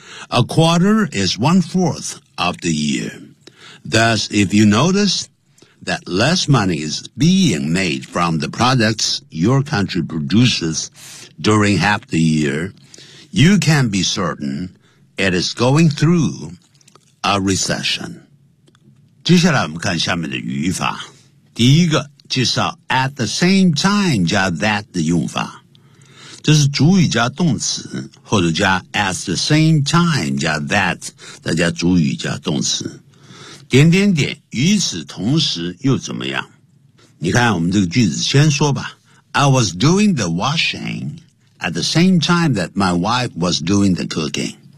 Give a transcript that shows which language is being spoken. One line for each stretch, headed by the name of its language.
English: A quarter is one-fourth of the year. Thus, if you notice that less money is being made from the products your country produces during half the year,You can be certain it is going through a recession.
Chinese: 接下来我们看下面的语法。第一个介绍 at the same time 加 that 的用法。这是主语加动词，或者加 at the same time 加 that， 再加主语加动词。点点点，与此同时又怎么样？你看我们这个句子先说吧。
English: I was doing the washing. At the same time that my wife was doing the cooking.